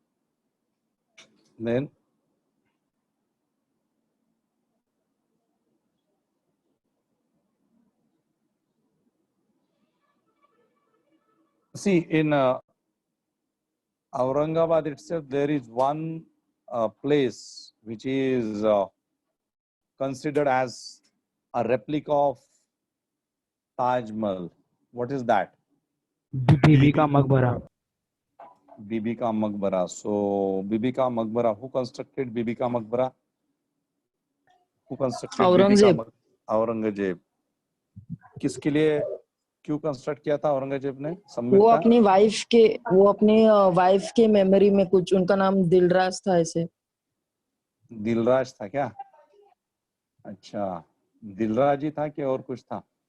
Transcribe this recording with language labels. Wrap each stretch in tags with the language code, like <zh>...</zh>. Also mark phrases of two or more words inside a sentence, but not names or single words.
<en>Then see in Aurangabad itself, there is one place which is considered as a replica of Taj Mahal. What is that? Bibi ka Maqbara. Bibi Ka Maqbara. So Bibi Ka Maqbara. Who constructed Bibi Ka Maqbara? Who constructed</en> <hi>औरंगजेब. औरंगजेब. किसके लिए क्यों कंस्ट्रक्ट किया था औरंगजेब ने? वो अपनी वाइफ के मेमोरी में कुछ, उनका नाम दिलराज था ऐसे. दिलराज था क्या? अच्छा, दिलराज ही था कि और कुछ था?</hi>